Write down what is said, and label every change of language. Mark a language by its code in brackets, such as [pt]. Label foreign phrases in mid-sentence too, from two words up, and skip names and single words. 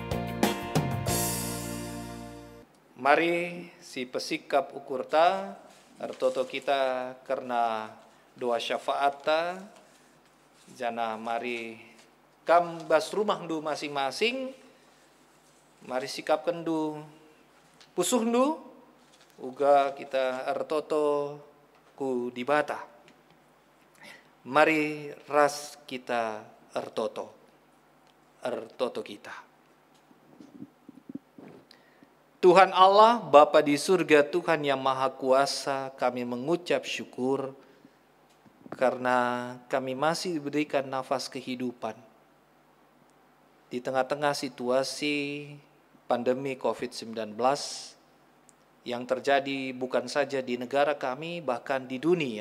[btx] Mari si pesikap ukurta Ertoto kita karena doa syafaata, jana mari kam bas rumah du masing-masing, mari sikapkan du pusuh du, uga kita ertoto ku dibata. Mari ras kita ertoto kita. [id] Tuhan Allah, Bapa di surga, Tuhan yang Maha Kuasa, kami mengucap syukur karena kami masih diberikan nafas kehidupan di tengah-tengah situasi pandemi COVID-19 yang terjadi bukan saja di negara kami, bahkan di dunia.